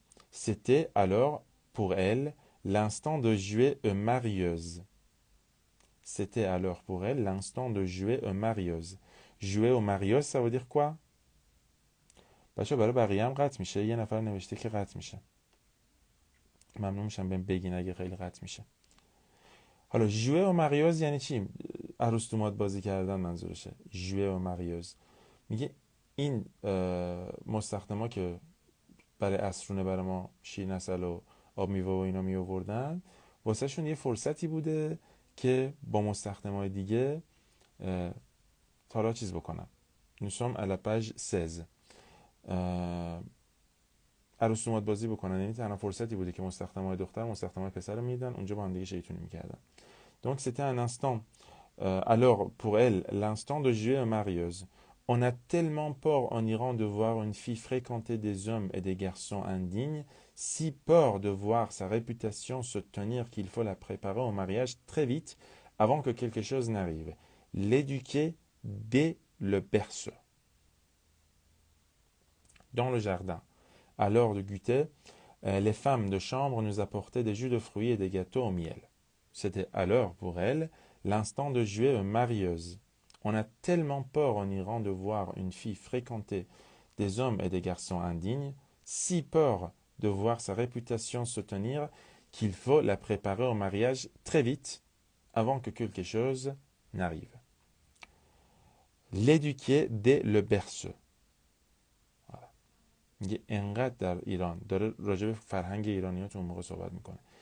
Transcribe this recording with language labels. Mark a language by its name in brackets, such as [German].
[French] C'était alors, pour elles, l'instant de jouer aux marieuses. C'était alors pour elles l'instant de jouer aux marieuses. Jouer aux marieuses, ça veut dire quoi؟ [Persian] بچه برای بقیه هم قطع میشه. یه نفر نوشته که قطع میشه. ممنون میشم بهم بگین اگه خیلی قطع میشه. حالا jouer aux marieuses یعنی چی؟ عروس دومات بازی کردن منظورشه. [French] jouer aux marieuses. [Persian] میگه این مستخدما که برای عصرونه برای ما شیر نسل و آب میوه و اینا می آوردن، واسه شون یه فرصتی بوده که با مستخدمای دیگه تالا چیز بکنن. [French] Nous sommes à la page 16. [Persian] عروس دومات بازی بکنن، یعنی تنها فرصتی بوده که مستخدمای دختر مستخدمای پسر رو میدن اونجا با هم دیگه شیطونی میکردن. [French] Donc c'était un instant. Alors pour elle, l'instant de jouer aux marieuses. On a tellement peur en Iran de voir une fille fréquenter des hommes et des garçons indignes, si peur de voir sa réputation se tenir qu'il faut la préparer au mariage très vite avant que quelque chose n'arrive. L'éduquer dès le berceau. Dans le jardin, à l'heure de goûter, les femmes de chambre nous apportaient des jus de fruits et des gâteaux au miel. C'était alors pour elles l'instant de jouer aux marieuses. On a tellement peur en Iran de voir une fille fréquenter des hommes et des garçons indignes, si peur de voir sa réputation se tenir qu'il faut la préparer au mariage très vite avant que quelque chose n'arrive. L'éduquer dès le berceau. [Persian] میگه انقدر در ایران داره راجع به فرهنگ ایرانی‌ها تو اون موقع صحبت میکنه.